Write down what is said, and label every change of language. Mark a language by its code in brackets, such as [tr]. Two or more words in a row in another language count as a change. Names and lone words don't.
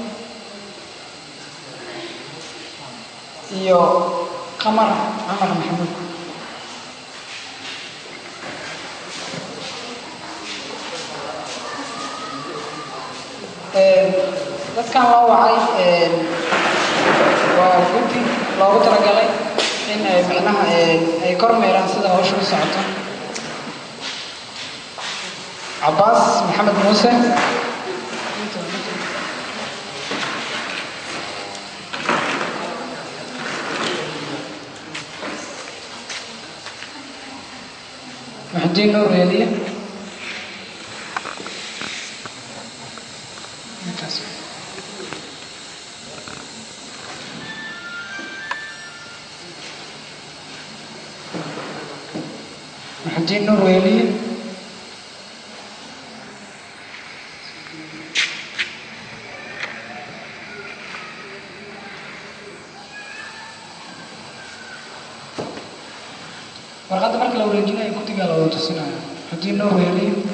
[so] iyo قمر عمر محمود dadkan loo wacay waa guddi loogu talagalay in ay macnaha ay kormeeraan sida hawshu u socoto Abbas Maxamed Muuse محدين نور وهلية محدين نور وهلية warqadda marka la wareejinayo guddiga la wada tusinayo محدين نور وهلية